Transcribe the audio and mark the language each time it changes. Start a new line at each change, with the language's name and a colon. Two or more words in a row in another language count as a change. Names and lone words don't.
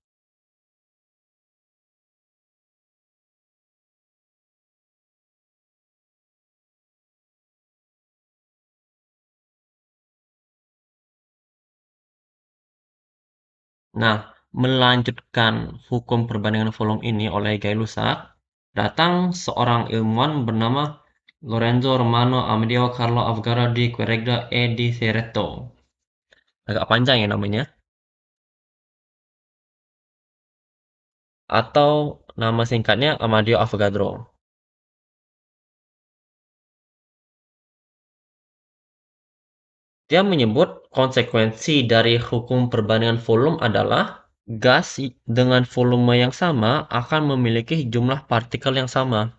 Indonesian: Nah, melanjutkan hukum perbandingan volume ini oleh Gay-Lussac, datang seorang ilmuwan bernama Lorenzo Romano Amedeo Carlo Avogadro di Quercia e di Cerreto. Agak panjang ya namanya. Atau nama singkatnya Amadeo Avogadro. Dia menyebut konsekuensi dari hukum perbandingan volume adalah gas dengan volume yang sama akan memiliki jumlah partikel yang sama.